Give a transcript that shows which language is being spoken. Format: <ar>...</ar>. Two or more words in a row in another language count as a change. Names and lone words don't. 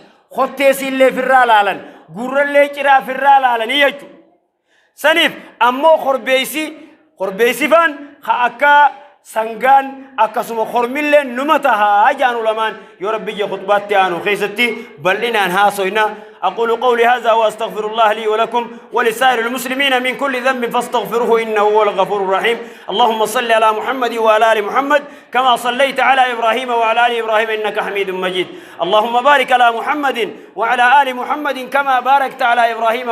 <om>hotteesiillee firraa laalan gurrallee ciraa firraa laalanii jechuudha saniif ammoo korbeessifaan akka sangaan akkasuma kormillee numa tahaa jaanu lamaan yoo rabbi jee khutbaatti aanu keessatti bal'inaan haasoyna</om> <ar>أقول قولي هذا وأستغفر الله لي ولكم ولسائر المسلمين من كل ذنب فاستغفروه إنه هو الغفور الرحيم اللهم صل على محمد وعلى آل محمد كما صليت على إبراهيم وعلى آل إبراهيم إنك حميد مجيد اللهم بارك على محمد وعلى آل محمد كما باركت على إبراهيم</ar>